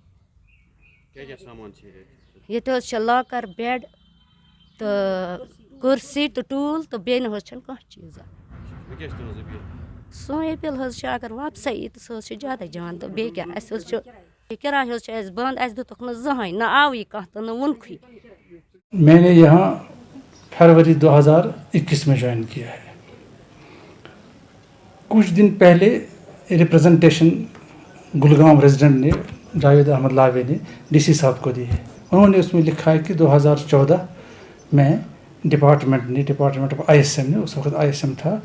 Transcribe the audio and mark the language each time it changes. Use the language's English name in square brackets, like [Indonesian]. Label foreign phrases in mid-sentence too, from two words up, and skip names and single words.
[Kashmiri] ییٚتہِ حظ چھِ لاکَر بٮ۪ڈ تہٕ کُرسی تہٕ ٹوٗل تہٕ بیٚیہِ نہٕ حظ چھَنہٕ کانٛہہ چیٖزا سٲنۍ أپیٖل حظ چھِ اگر واپسَے یی تہٕ سُہ حظ چھِ زیادَے جان تہٕ بیٚیہِ کیٛاہ اَسہِ حظ چھُ یہِ کِراے حظ چھِ اَسہِ بنٛد اَسہِ دِتُکھ نہٕ زٕہٕنۍ نہ آوٕے کانٛہہ تہٕ نہ ووٚنکھٕے [Urdu] میں نے یہاں فروری 2021 میں جوائن کیا ہے کچھ دن پہلے ریپرزنٹیشن گلگام ریزیڈنٹ نے جاوید احمد لاوے نے ڈی سی صاحب کو دی ہے انہوں نے اس میں لکھا ہے کہ 2014 میں [English] Department of ISM [Urdu] نے اس وقت آئی ایس ایم تھا